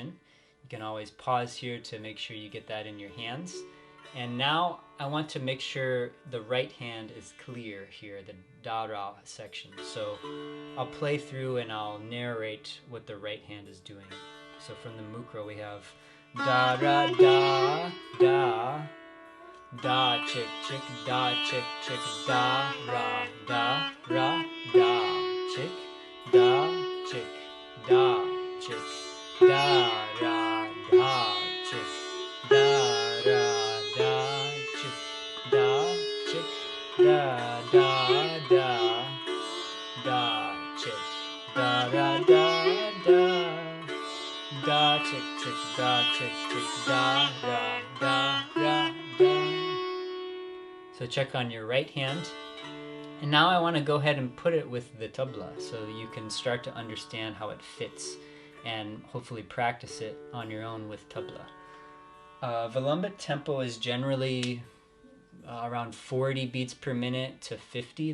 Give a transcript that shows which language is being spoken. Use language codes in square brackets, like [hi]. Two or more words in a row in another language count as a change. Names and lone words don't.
[en] You can always pause here to make sure you get that in your hands. And now I want to make sure the right hand is clear here, the da-ra section. So I'll play through and I'll narrate what the right hand is doing. So from the mukra we have da-ra da, da, da chick chick, da chick chick, da ra, da ra, da chick, da chick, da chick, da ra, da chick, da ra, da chick, da chick, da da da, da chick, da ra da da, da chick chick, da chick chick, da ra da ra da. So check on your right hand. And now I want to go ahead and put it with the tabla so you can start to understand how it fits and hopefully practice it on your own with tabla. Vilambit tempo is generally around 40 beats per minute to 50.